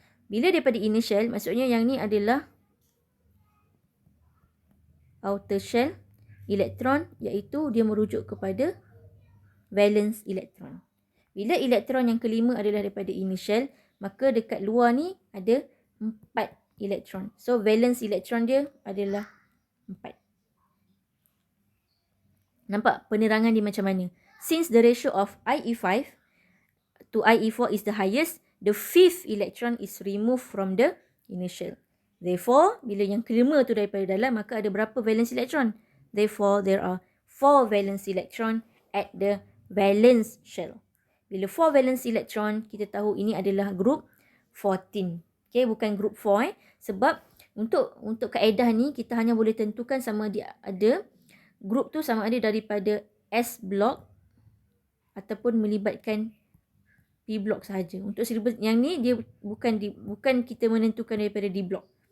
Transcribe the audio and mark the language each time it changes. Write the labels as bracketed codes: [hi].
[ms] Bila daripada inner shell, maksudnya yang ni adalah outer shell elektron, iaitu dia merujuk kepada valence elektron. Bila elektron yang kelima adalah daripada inner shell, maka dekat luar ni ada 4 elektron. So valence elektron dia adalah 4. Nampak penerangan dia macam mana? [en] Since the ratio of IE5 to IE4 is the highest, the 5th electron is removed from the initial. [ms] Therefore, bila yang kelima tu daripada dalam, maka ada berapa valence electron? [en] Therefore, there are 4 valence electron at the valence shell. [ms] Bila 4 valence electron, kita tahu ini adalah group 14. Okay, bukan group 4 Sebab untuk kaedah ni, kita hanya boleh tentukan sama dia ada group tu sama ada daripada S block ataupun melibatkan P block sahaja. Untuk silibus yang ni dia bukan kita menentukan daripada D block.